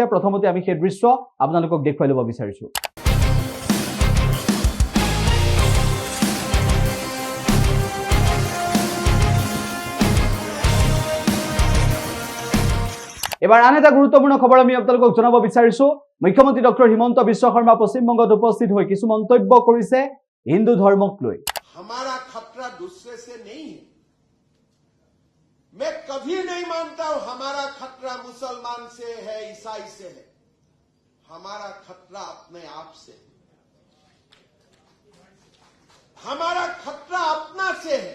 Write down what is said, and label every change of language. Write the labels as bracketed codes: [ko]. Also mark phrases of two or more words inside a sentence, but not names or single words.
[as] প্ৰথমতে আমি সেই দৃশ্য আপোনালোকক দেখুৱাই ল'ব বিচাৰিছো। এবাৰ আন এটা গুৰুত্বপূৰ্ণ খবৰ আমি আপোনালোকক জনাব বিচাৰিছো। মুখ্যমন্ত্ৰী ডক্টৰ হিমন্ত বিশ্ব শৰ্মা পশ্চিমবংগত উপস্থিত হৈ কিছু মন্তব্য কৰিছে হিন্দু ধৰ্মক লৈ। [hi] हमारा खतरा दूसरे से नहीं है। मैं कभी नहीं मानता हूं हमारा खतरा मुसलमान से है, ईसाई से है। हमारा खतरा अपने आप से है। हमारा खतरा अपना से है।